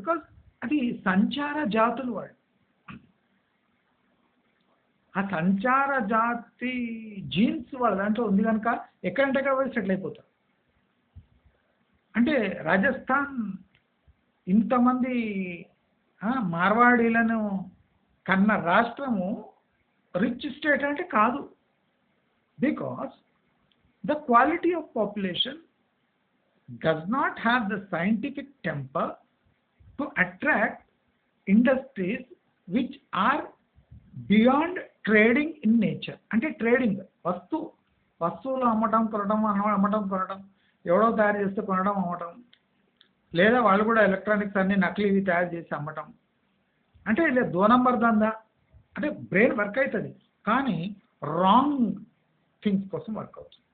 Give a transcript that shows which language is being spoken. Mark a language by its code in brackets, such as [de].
[te] Because అది సంచార జాతులు. వాళ్ళు ఆ సంచార జాతి జీన్స్ వాళ్ళ దాంట్లో ఉంది కనుక ఎక్కడంటే అక్కడ పోయి సెటిల్ అయిపోతారు. అంటే రాజస్థాన్ ఇంతమంది మార్వాడీలను కన్న రాష్ట్రము రిచ్ స్టేట్ అంటే కాదు. [en] Because the quality of population does not have the scientific temper to attract industries which are beyond trading in nature. [te] అంటే ట్రేడింగ్, వస్తువులు అమ్మటం కొనటం, ఎవడో తయారు చేస్తే కొనడం అమ్మటం, లేదా వాళ్ళు కూడా ఎలక్ట్రానిక్స్ అన్ని నకిలీవి తయారు చేసి అమ్మటం. అంటే ఇలా 2 నంబర్ దందా. అంటే బ్రెయిన్ వర్క్ అవుతుంది, కానీ రాంగ్ థింగ్స్ కోసం వర్క్ అవుతుంది.